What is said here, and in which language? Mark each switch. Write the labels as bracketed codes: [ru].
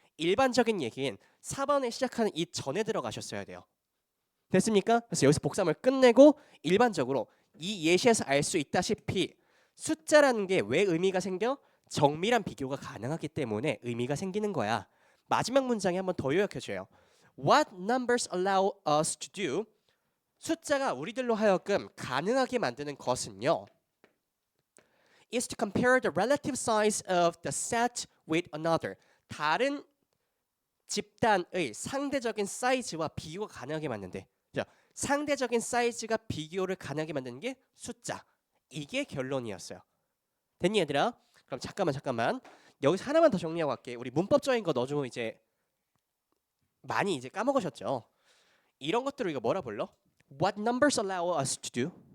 [ko] 일반적인 얘기인 4번에 시작하는 이 전에 들어가셨어야 돼요. 됐습니까? 그래서 여기서 복사물 끝내고 일반적으로 이 예시에서 알 수 있다시피 숫자라는 게 왜 의미가 생겨? 정밀한 비교가 가능하기 때문에 의미가 생기는 거야. 마지막 문장에 한번 더 요약해줘요. [en] What numbers allow us to do? [ko] 숫자가 우리들로 하여금 가능하게 만드는 것은요. [en] is to compare the relative size of the set with another. [ko] 다른 집단의 상대적인 사이즈와 비교가 가능하게 만든대. 상대적인 사이즈가 비교를 가능하게 만드는 게 숫자. 이게 결론이었어요. 됐니 얘들아? 그럼 잠깐만. 여기서 하나만 더 정리하고 갈게. 우리 문법적인 거 넣어주면 이제 많이 이제 까먹으셨죠? 이런 것들을 이거 뭐라 불러? [en] What numbers allow us to do?